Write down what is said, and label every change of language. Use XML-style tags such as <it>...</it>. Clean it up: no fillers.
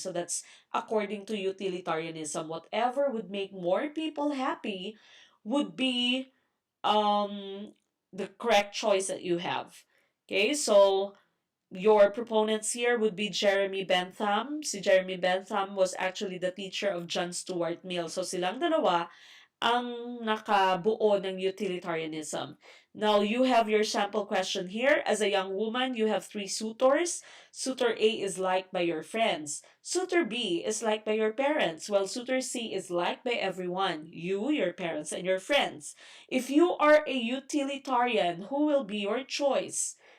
<en>So that's according to utilitarianism. Whatever would make more people happy would be um the correct choice that you have. Okay, so your proponents here would be Jeremy Bentham. Si Jeremy Bentham was actually the teacher of John Stuart Mill.</en> <tl>So silang dalawa ang nakabuo ng utilitarianism.</tl> <en>Now, you have your sample question here. As a young woman, you have three suitors. Suitor A is liked by your friends. Suitor B is liked by your parents, while suitor C is liked by everyone, you, your parents, and your friends. If you are a utilitarian, who will be your choice?</en>